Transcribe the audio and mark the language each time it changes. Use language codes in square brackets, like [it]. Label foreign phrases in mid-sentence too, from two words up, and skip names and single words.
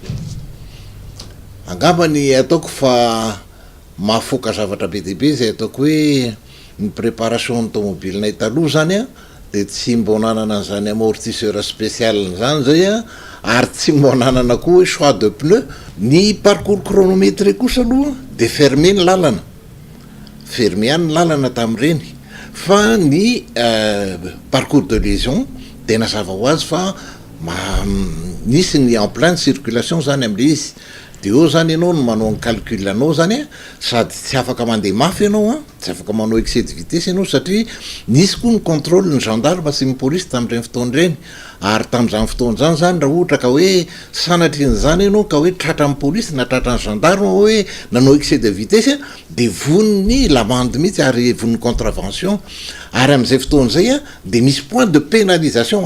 [mg] angambany ataoko fa mahafoka zavatra be dehibe zay ataoko hoe ny préparation ny tomobilenay taloha zany de tsy mbo nanana an'izany [fr] amortisseur spécial [mg] zany zay ary tsy mbo nanana koa hoe [fr] choix de pneu [mg] ny [fr] parcours chronométré [mg] kosa aloha de fermé ny lalana fermé ihany ny lalana tamin'ireny fa ny [fr] parcours de liaison [mg] de nazava ho azy fa nisy ny [fr] en pleine circulation [mg] zany am'le izy de eo zany ianao no manao ny calcul anao zany sady tsy afaka mandeha mafy ianao tsy afaka manao [fr] excès de vitesse [mg] ianao satria nisy koa ny contrôle ny gendarme sy ny police tamin'ireny fotoana ireny ary tamin'izany fotoana zany raha ohatra ka hoe sanatrin'izany ianao ka hoe tratra amin'ny police na tratra ny gendarme hoe nanao [fr] excès de vitesse [mg] de voniny l'amende mihitsy ary voniny contravention ary am'izay fotoana zay de misy [fr] point de pénalisation